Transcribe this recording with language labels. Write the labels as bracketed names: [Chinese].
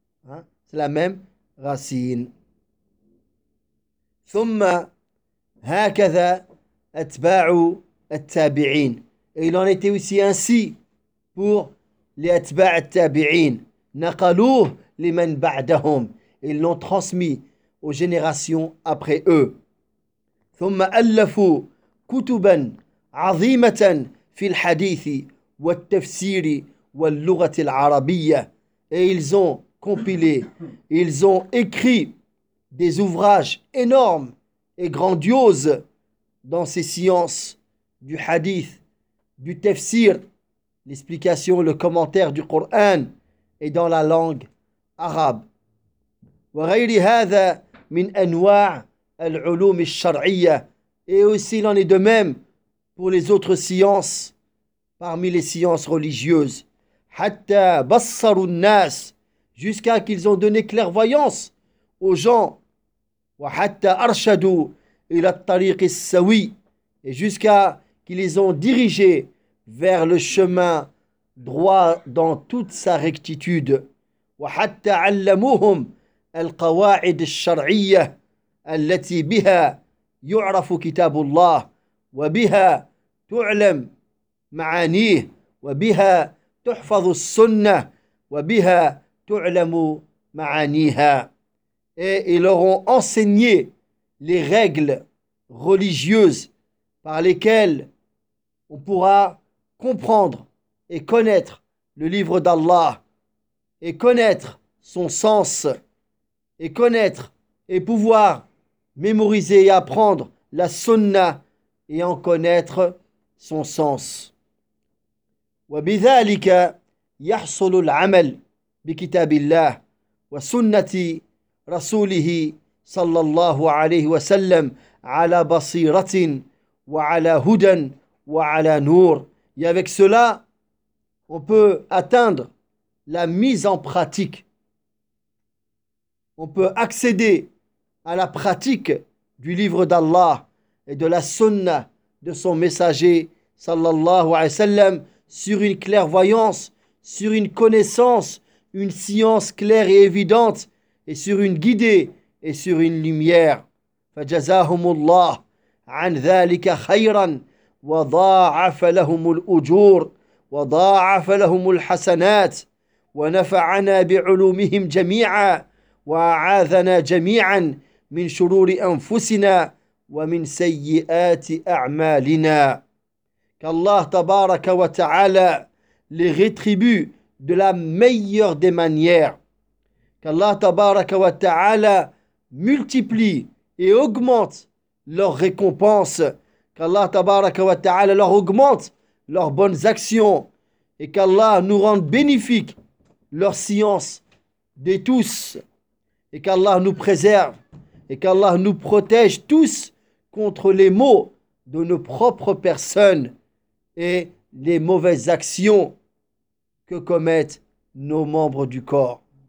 [French] Hein? C'est la même racine. [Arabic] ثم هكذا أتباع التابعين. [French] Et il en était aussi ainsi pour les [Arabic] أتباع التابعين. نقلوه لمن بعدهم. [French] Ils l'ont transmis aux générations après eux. [Arabic] ثم ألفوا كتبا عظيمة في الحديث والتفسير واللغة العربية. [French] Et ils ont compilé, ils ont écrit des ouvrages énormes et grandioses dans ces sciences du hadith, du tafsir, l'explication, le commentaire du Coran, et dans la langue arabe. [Arabic] وَغَيْرِ هَذَا مِنْ أَنْوَاعِ الْعُلُومِ الشَّرْعِيَّةِ. [French] Et aussi, il en est de même pour les autres sciences parmi les sciences religieuses. [Arabic] حَتَّى بَصَّرُ النَّاسِ. [French] Jusqu'à qu'ils ont donné clairvoyance aux gens. [Arabic] وحتى أرشدوا إلى الطريق السوي. [French] Et jusqu'à qu'ils les ont dirigés vers le chemin droit dans toute sa rectitude. [Arabic] وحتى علموهم القواعد الشرعية التي بها يعرف كتاب الله وبها تعلم معانيه وبها تحفظ السنة وبها تعلم معانيها. [French] et ils leur ont enseigné les règles religieuses par lesquelles on pourra comprendre et connaître le livre d'Allah, et connaître son sens, et connaître et pouvoir mémoriser et apprendre la sunna et en connaître son sens. [Arabic] وبذلك يحصل العمل بكتاب الله وسنة رسوله صلى الله عليه وسلم على بصيرة وعلى هدى وعلى نور. [French] Et avec cela, on peut atteindre la mise en pratique. On peut accéder à la pratique du livre d'Allah et de la sunna de son messager, [Arabic] sallallahu alayhi wa sallam, [French] sur une clairvoyance, sur une connaissance, une science claire et évidente, et sur une guidée et sur une lumière. [Arabic] Fajazahumullah an dhalika khayran. وضاعف لهم الأجور وضاعف لهم الحسنات ونفعنا بعلومهم جميعا وأعاذنا جميعا من شرور أنفسنا ومن سيئات أعمالنا. كالله تبارك وتعالى لغتربو [French] de la meilleure des manières. [Arabic] كالله تبارك وتعالى [French] multiplie et augmente leur récompense. Qu'Allah [Arabic] tabaraka wa ta'ala [French] leur augmente leurs bonnes actions et qu'Allah nous rende bénéfique leur science de tous et qu'Allah nous préserve et qu'Allah nous protège tous contre les maux de nos propres personnes et les mauvaises actions que commettent nos membres du corps.